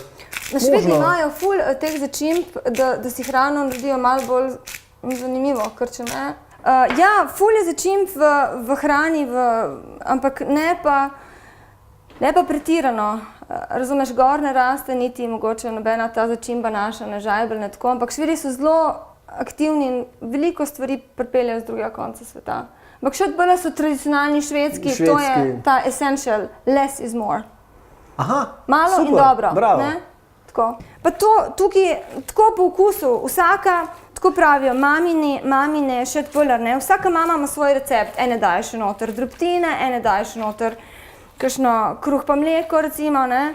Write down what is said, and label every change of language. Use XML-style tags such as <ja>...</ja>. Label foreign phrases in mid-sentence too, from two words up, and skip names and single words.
<sl>Na Švedi imajo ful teh začimb, da si hrano naredijo malo bolj zanimivo, ker če ne, Ja, ful je začimb v hrani, ampak ne pa pretirano. Razumeš, gor ne raste niti mogoče nobena ta začimba naša, ne žajbelj, ne tako, ampak švedi so zelo aktivni in veliko stvari pripeljajo z drugega konca sveta. Ampak še bolj so tradicionalni švedski, to je ta</sl> <en>essential, less is more.</en> <sl>Aha, malo super, in dobro. Bravo. Ne? Tako. Pa to tukaj, tako po okusu, vsaka, tako pravijo, mamine šetpuller, ne? Vsaka mama ima svoj recept, ene daje še noter drobtine, ene daje še noter kakšno kruh pa mleko, recimo, ne?</sl>